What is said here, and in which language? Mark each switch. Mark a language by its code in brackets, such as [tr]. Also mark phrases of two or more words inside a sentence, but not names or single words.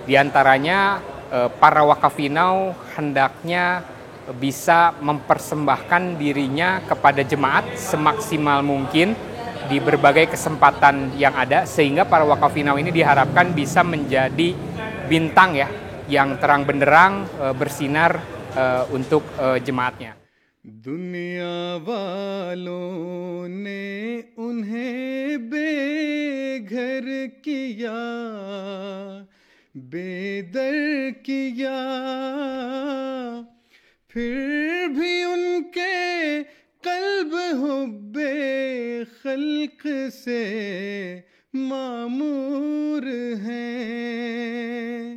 [id] Di antaranya para Wakafinau hendaknya bisa mempersembahkan dirinya kepada jemaat semaksimal mungkin di berbagai kesempatan yang ada, sehingga para Wakafinau ini diharapkan bisa menjadi bintang ya, yang terang benderang bersinar untuk jemaatnya. [hi] दुनिया वालों ने उन्हें बेघर किया, बेदर किया, फिर भी उनके कल्ब हुब्बे खल्क से मामूर हैं।